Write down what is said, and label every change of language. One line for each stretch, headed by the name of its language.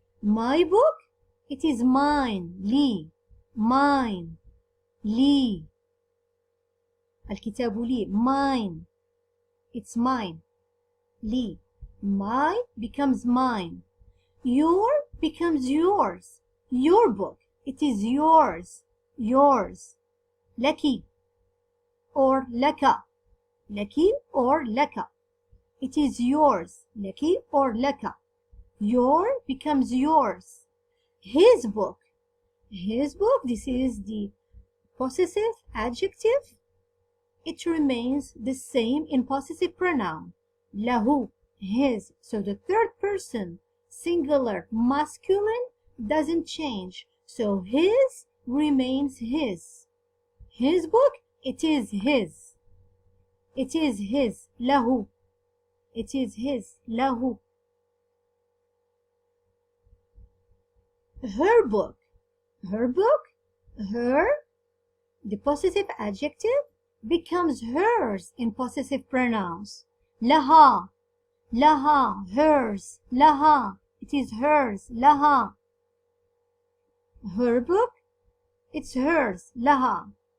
English: My book, it is mine,
Arabic: لي,
English: mine, لي.
Arabic: الكتاب لي,
English: mine, it's mine,
Arabic: لي.
English: My becomes mine. Your becomes yours. Your book, it is yours, yours.
Arabic: لك or لك, لك or لك.
English: It is yours,
Arabic: لك or لك.
English: Your becomes yours. His book. His book, this is the possessive adjective. It remains the same in possessive pronoun.
Arabic: له,
English: his. So the third person, singular, masculine, doesn't change. So his remains his. His book, it is his. It is his.
Arabic: له.
English: It is his. له. Her book. Her book, her, the possessive adjective, becomes hers in possessive pronouns.
Arabic: لها. لها,
English: hers,
Arabic: لها.
English: It is hers,
Arabic: لها.
English: Her book, it's hers, لها.